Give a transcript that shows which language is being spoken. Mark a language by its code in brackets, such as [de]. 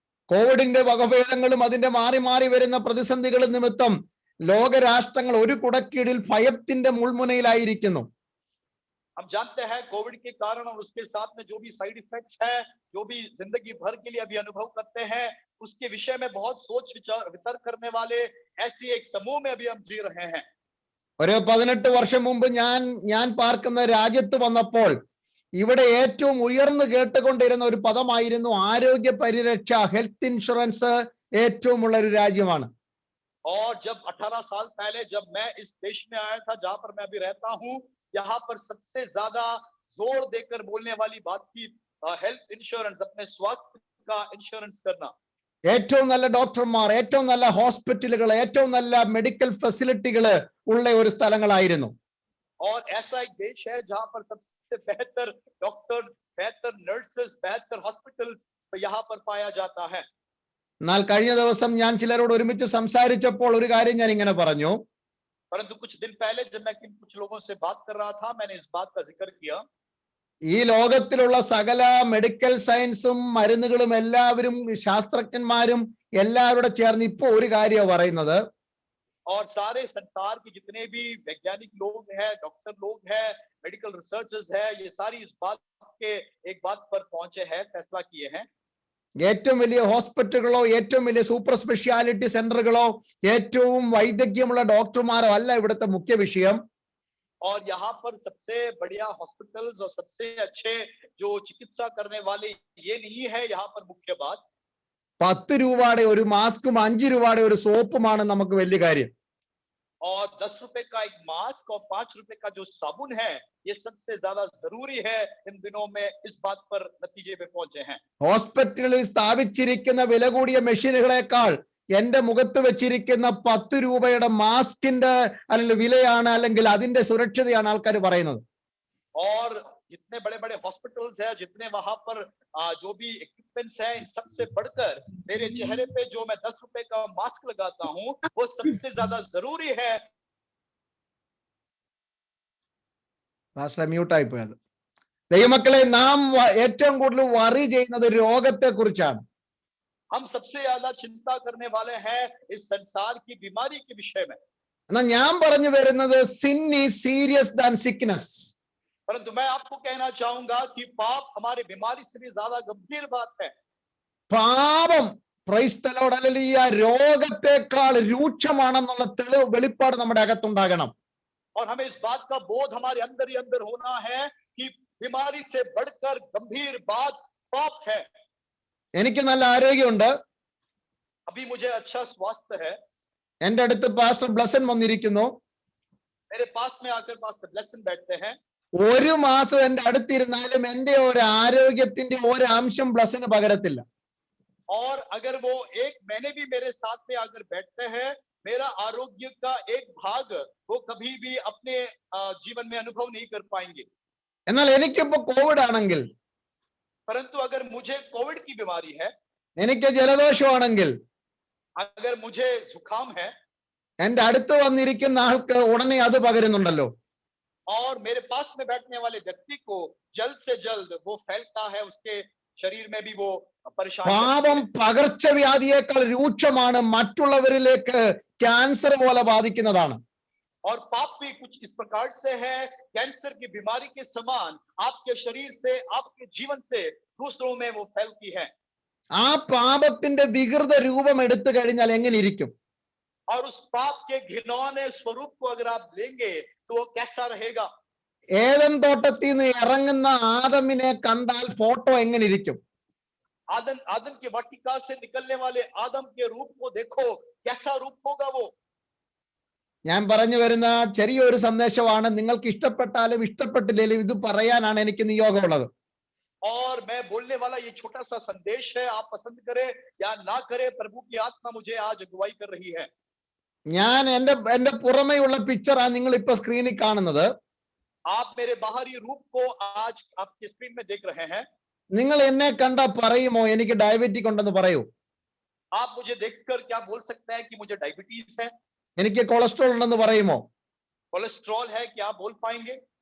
[ml] കോവിഡിന്റെ വകഭേദങ്ങളും അതിന്റെ മാറി മാറി വരുന്ന പ്രതിസന്ധികളും നിമിത്തം ലോകരാഷ്ട്രങ്ങൾ ഒരു കുടക്കീഴിൽ ഭയത്തിന്റെ മുൾമുനയിലായിരിക്കുന്നു. [hi] हम जानते हैं कोविड के कारण और उसके साथ में जो भी साइड इफेक्ट्स है, जो भी जिंदगी भर के लिए अभी अनुभव करते हैं, उसके विषय में बहुत सोच विचार करने वाले ऐसी एक समूह में अभी हम जी रहे हैं. [ml] ഒരു 18 വർഷം മുമ്പ് ഞാൻ പാർക്കുന്ന രാജ്യത്ത് വന്നപ്പോൾ ഇവിടെ ഏറ്റവും ഉയർന്നു കേട്ടുകൊണ്ടിരുന്ന ഒരു പദമായിരുന്നു ആരോഗ്യ പരിരക്ഷ, ഹെൽത്ത് ഇൻഷുറൻസ് ഏറ്റവും ഉള്ള ഒരു രാജ്യമാണ്. [hi] और जब 18 साल पहले जब मैं इस देश में आया था, जहां पर मैं अभी रहता हूं, यहाँ पर सबसे ज्यादा जोर देकर बोलने वाली बात थी हेल्थ इंश्योरेंस, अपने स्वास्थ्य का इंश्योरेंस करना. [ml] ഏറ്റവും നല്ല ഡോക്ടർമാർ, ഏറ്റവും നല്ല ഹോസ്പിറ്റലുകൾ, ഏറ്റവും നല്ല മെഡിക്കൽ ഫെസിലിറ്റികൾ ഉള്ള ഒരു സ്ഥലങ്ങളായിരുന്നു. [hi] और ऐसा एक देश है जहां पर सबसे बेहतर डॉक्टर, बेहतर नर्सेस, बेहतर हॉस्पिटल्स यहाँ पर पाया जाता है. [ml] എന്നാൽ കഴിഞ്ഞ ദിവസം ഞാൻ ചിലരോട് ഒരുമിച്ച് സംസാരിച്ചപ്പോൾ ഒരു കാര്യം ഞാൻ ഇങ്ങനെ പറഞ്ഞു. [hi] परंतु कुछ दिन पहले जब मैं कुछ लोगों से बात कर रहा था, मैंने इस बात का जिक्र किया. [ml] ഈ ലോകത്തിലുള്ള സകല മെഡിക്കൽ സയൻസും മരുന്നുകളും എല്ലാവരും ശാസ്ത്രജ്ഞന്മാരും എല്ലാവരുടെ ചേർന്ന് ഇപ്പോ ഒരു കാര്യമാണ് പറയുന്നത്. [hi] और सारे संसार के जितने भी वैज्ञानिक लोग हैं, डॉक्टर लोग हैं, मेडिकल रिसर्चर्स है, ये सारी इस बात के एक बात पर पहुंचे हैं, फैसला किए हैं. [ml] ഏറ്റവും വലിയ ഹോസ്പിറ്റലുകളോ ഏറ്റവും വലിയ സൂപ്പർ സ്പെഷ്യാലിറ്റി സെന്ററുകളോ ഏറ്റവും വൈദഗ്ധ്യമുള്ള ഡോക്ടർമാരോ അല്ല ഇവിടുത്തെ മുഖ്യ വിഷയം. [hi] और यहाँ पर सबसे बढ़िया हॉस्पिटल्स और सबसे अच्छे जो चिकित्सा करने वाले ये नहीं है यहाँ पर मुख्य बात. [ml] 10 രൂപയുടെ ഒരു മാസ്കും 5 രൂപയുടെ ഒരു സോപ്പുമാണ് നമുക്ക് വലിയ കാര്യം. [hi] और 10 रुपए का एक मास्क और 5 रुपए का जो साबुन है, ये सबसे ज्यादा जरूरी है. इन दिनों में इस बात पर नतीजे पे पहुंचे हैं. [ml] ഹോസ്പിറ്റലിൽ സ്ഥാപിച്ചിരിക്കുന്ന വില കൂടിയ മെഷീനുകളെക്കാൾ എന്റെ മുഖത്ത് വെച്ചിരിക്കുന്ന 10 രൂപയുടെ മാസ്കിന്റെ അല്ലെങ്കിൽ വിലയാണ്, അല്ലെങ്കിൽ അതിന്റെ സുരക്ഷിതയാണ് ആൾക്കാർ പറയുന്നത്. [hi] और जितने बड़े बड़े हॉस्पिटल्स है, जितने वहां पर जो भी इक्विपमेंट्स है, इन सबसे बढ़कर मेरे चेहरे पे जो मैं 10 रुपए का मास्क लगाता हूं, वो सबसे ज्यादा जरूरी है. [ml] മ്യൂട്ടായി പോയത്. ദൈവമക്കളെ, നാം ഏറ്റവും കൂടുതൽ വറി ചെയ്യുന്നത് രോഗത്തെ കുറിച്ചാണ്. [hi] हम सबसे ज्यादा चिंता करने वाले हैं इस संसार की बीमारी के विषय में। [ml] എന്നാൽ ഞാൻ പറഞ്ഞു വരുന്നത് [en] sin is serious than sickness. [hi] परंतु मैं आपको कहना चाहूंगा कि पाप हमारे बीमारी से भी ज्यादा गंभीर बात है। [ml] പാപം [en] praise the Lord [ml] ഹല്ലേലൂയ രോഗത്തെക്കാൾ രൂക്ഷമാണെന്നുള്ള തെളിവ് വെളിപ്പാട് നമ്മുടെ അകത്തുണ്ടാകണം. [hi] और हमें इस बात का बोध हमारे अंदर ही अंदर होना है कि बीमारी से बढ़कर गंभीर बात पाप है। [ml] എനിക്ക് നല്ല ആരോഗ്യമുണ്ട്. [hi] अभी मुझे अच्छा स्वास्थ्य है। [ml] എന്റെ അടുത്ത് പാസ്റ്റർ ബ്ലസൻ വന്നിരിക്കുന്നു. [hi] मेरे पास में आकर पास्टर ब्लेसन बैठते हैं। [ml] ഒരു മാസം എന്റെ അടുത്തിരുന്നാലും എന്റെ ഒരു ആരോഗ്യത്തിന്റെ ഒരു അംശം ബ്ലസന് പകരത്തില്ല. [hi] और अगर वो एक महीने भी मेरे साथ में आकर बैठते हैं, मेरा आरोग्य का एक भाग वो कभी भी अपने जीवन में अनुभव नहीं कर पाएंगे। [ml] എന്നാൽ എനിക്കിപ്പോ കോവിഡ് ആണെങ്കിൽ, [hi] परंतु अगर मुझे कोविड की बीमारी है, [ml] എനിക്ക് ജലദോഷമാണെങ്കിൽ, [hi] अगर मुझे जुकाम है, [ml] എന്റെ അടുത്ത് വന്നിരിക്കുന്ന ആൾക്ക് ഉടനെ അത് പകരുന്നുണ്ടല്ലോ. [hi] और मेरे पास में बैठने वाले व्यक्ति को जल्द से जल्द वो फैलता है, उसके शरीर में भी वो परेशान। [ml] പാപം പകർച്ചവ്യാധിയേക്കാൾ രൂക്ഷമാണ്, മറ്റുള്ളവരിലേക്ക് ക്യാൻസർ പോലെ ബാധിക്കുന്നതാണ്. [hi] और पाप भी कुछ इस प्रकार से है, कैंसर की बीमारी के समान आपके शरीर से, आपके जीवन से दूसरों में वो फैलती है। [ml] ആ പാപത്തിന്റെ വികൃത രൂപം എടുത്തു കഴിഞ്ഞാൽ എങ്ങനെ ഇരിക്കും? [hi] और उस पाप के घिनौने स्वरूप को अगर आप लेंगे तो वो कैसा रहेगा? [ml] ഏദൻ തോട്ടത്തിൽ നിന്ന് ഇറങ്ങുന്ന ആദമിനെ കണ്ടാൽ ഫോട്ടോ എങ്ങനെ ഇരിക്കും? [hi] आदम की वाटिका से निकलने वाले आदम के रूप को देखो, कैसा रूप होगा वो? [ml] ഞാൻ പറഞ്ഞു വരുന്ന ചെറിയൊരു സന്ദേശമാണ്. നിങ്ങൾക്ക് ഇഷ്ടപ്പെട്ടാലും ഇഷ്ടപ്പെട്ടില്ലെങ്കിലും ഇത് പറയാനാണ് എനിക്ക് നിയോഗമുള്ളത്. [hi] और मैं बोलने वाला ये छोटा सा संदेश है, आप पसंद करें या ना करें, प्रभु की आत्मा मुझे आज अगुवाई कर रही है। [ml] ഞാൻ എന്റെ പുറമെയുള്ള പിക്ചറാണ് നിങ്ങൾ ഇപ്പൊ സ്ക്രീനിൽ കാണുന്നത്. [hi] आप मेरे बाहरी रूप को आज आपके स्क्रीन में देख रहे हैं। [ml] നിങ്ങൾ എന്നെ കണ്ടാ പറയുമോ എനിക്ക് ഡയബറ്റിക് ഉണ്ടെന്ന് പറയൂ? [hi] आप मुझे देखकर क्या बोल सकते हैं कि मुझे डायबिटीज है, [ml] എനിക്ക് കൊളസ്ട്രോൾ ഉണ്ടെന്ന് പറയുമോ? [hi] कोलेस्ट्रॉल है, क्या बोल पाएंगे?